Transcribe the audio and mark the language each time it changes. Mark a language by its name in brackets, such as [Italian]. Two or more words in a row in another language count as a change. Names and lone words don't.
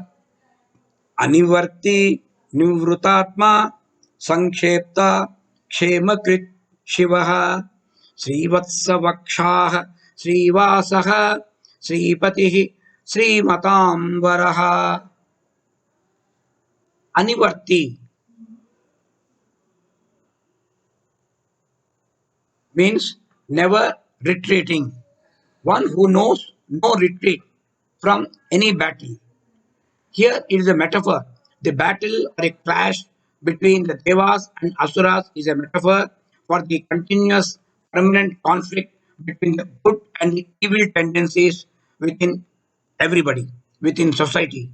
[Sanskrit] अनिवर्ती निवृत्तात्मा संक्षेप्ता क्षेम कृच्छिवः श्रीवत्सवक्षाः श्रीवासः श्रीपतिः श्रीमतांवरः. [English] Anivarti means never retreating, one who knows no retreat from any battle. Here it is a metaphor. The battle or a clash between the Devas and Asuras is a metaphor for the continuous permanent conflict between the good and the evil tendencies within everybody, within society.